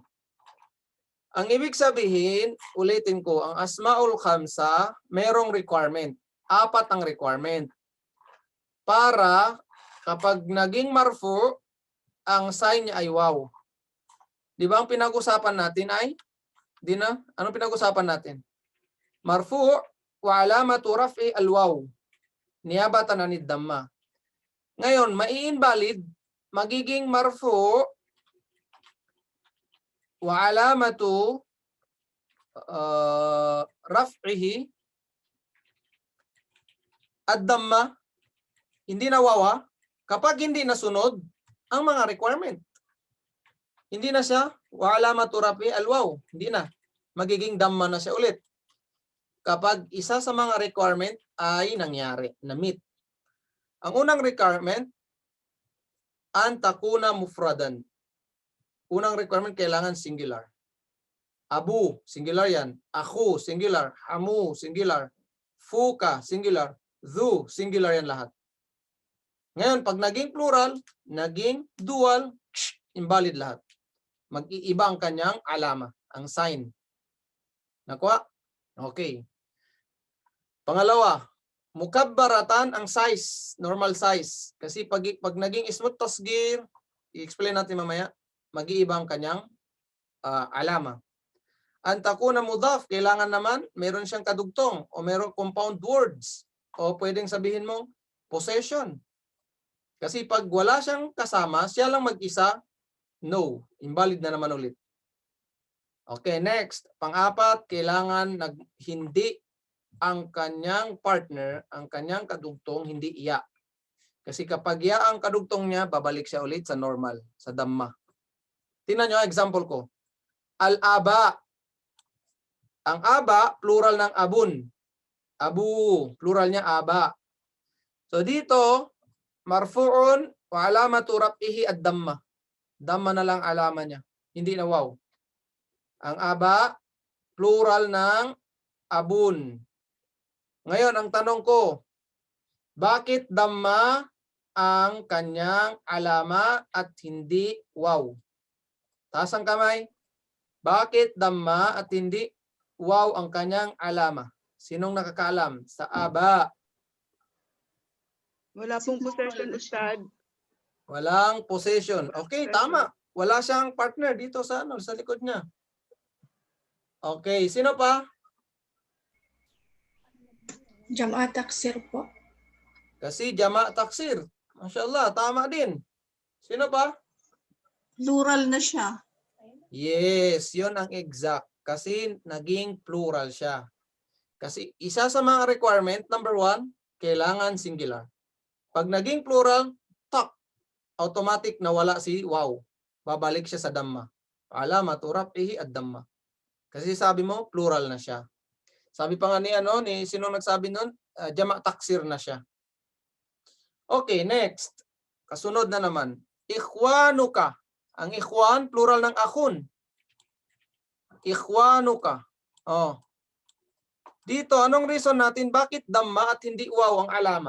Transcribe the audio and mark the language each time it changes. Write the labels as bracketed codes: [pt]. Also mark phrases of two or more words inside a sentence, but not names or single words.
[tl] Ang ibig sabihin, ulitin ko, ang [ar] الأسماء الخمسة, [tl] merong requirement. 4 ang requirement. Para kapag naging marfu, ang sign niya ay wow. Di ba ang pinag-usapan natin ay? Di na? Anong pinag-usapan natin? [ar] مرفوع وعلامة رفع الواو. نيابة عن الضمة. [tl] Ngayon, mai-invalid, magiging [ar] مرفوع وعلامة رفعه الضمة. [tl] Hindi na wawa kapag hindi nasunod ang mga requirement. Hindi na siya [ar] وعلامة رفع الواو. [tl] Hindi na. Magiging damma na siya ulit. Kapag isa sa mga requirement ay nangyari, na-meet. Ang unang requirement, [ar] أن تكون مفردا. [tl] Unang requirement, kailangan singular. Abu, singular yan. Aku, singular. Hamu, singular. Fuka, singular. Dhu, singular yan lahat. Ngayon, pag naging plural, naging dual, invalid lahat. Mag-iiba ang kanyang alama, ang sign. Nakuha? Okay. Pangalawa, mukabbaratan ang size, normal size. Kasi pag naging [ar] اسم التصغير, [tl] i-explain natin mamaya, mag-iiba ang kanyang alama. Ang [ar] تكون مضاف, [tl] kailangan naman meron siyang kadugtong o meron compound words. O pwedeng sabihin mong possession. Kasi pag wala siyang kasama, siya lang mag-isa, no. Invalid na naman ulit. Okay, next. Pang-apat, kailangan hindi ang kanyang partner, ang kanyang kadugtong, hindi iya. Kasi kapag iya ang kadugtong niya, babalik siya ulit sa normal, sa damma. Tingnan nyo, example ko. Al-aba. Ang aba, plural ng abun. Abu, plural niya aba. So dito, [ar] مرفوع وعلامة رفعه الضمة. [tl] Damma na lang alama niya. Hindi na wow. Ang aba, plural ng abun. Ngayon, ang tanong ko, bakit damma ang kanyang alama at hindi wow? Taas ang kamay. Bakit damma at hindi wow ang kanyang alama? Sinong nakakaalam? Sa aba. Wala pong possession, Ustad. Walang possession. Okay, tama. Wala siyang partner dito sa likod niya. Okay, sino pa? [ar] جمع تكسير [tl] po. Kasi [ar] جمع تكسير. [tl] Mashallah, tama din. Sino pa? Plural na siya. Yes, yun ang exact. Kasi naging plural siya. Kasi isa sa mga requirement, number 1, kailangan singular. Pag naging plural, automatic na wala si wow. Babalik siya sa damma. [ar] علامة رفعه الضمة. [tl] Kasi sabi mo, plural na siya. Sabi pa nga ni sino nagsabi nun? [ar] جمع تكسير [tl] na siya. Okay, next. Kasunod na naman. Ikhwanuka. Ang ikhwan, plural ng akhun. Ikhwanuka. Oh. Dito, anong reason natin? Bakit damma at hindi waw ang alama?